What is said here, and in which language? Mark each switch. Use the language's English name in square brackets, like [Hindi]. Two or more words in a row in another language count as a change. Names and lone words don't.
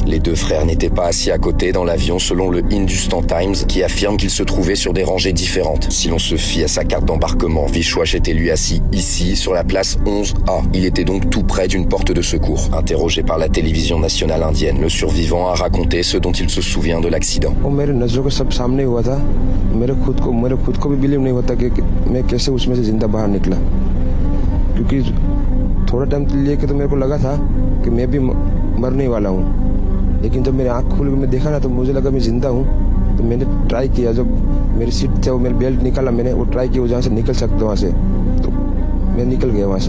[French] Les deux frères n'étaient pas assis à côté dans l'avion selon le Hindustan Times qui affirme qu'ils se trouvaient sur des rangées différentes. Si l'on se fie à sa carte d'embarquement, Vishwash était lui assis ici sur la place 11A. Il était donc tout près d'une porte de secours. Interrogé par la télévision nationale indienne, le survivant a raconté ce dont il se souvient de l'accident. [Hindi] थोड़ा टाइम लेके तो मेरे को लगा था कि मैं भी मरने वाला हूँ, लेकिन जब मेरी आँख खोल के मैं देखा ना तो मुझे लगा मैं जिंदा हूँ। तो मैंने ट्राई किया, जब मेरी सीट थे वो मेरी बेल्ट निकाला, मैंने वो ट्राई किया जहाँ से निकल सकता वहाँ से, तो मैं निकल गया वहाँ से।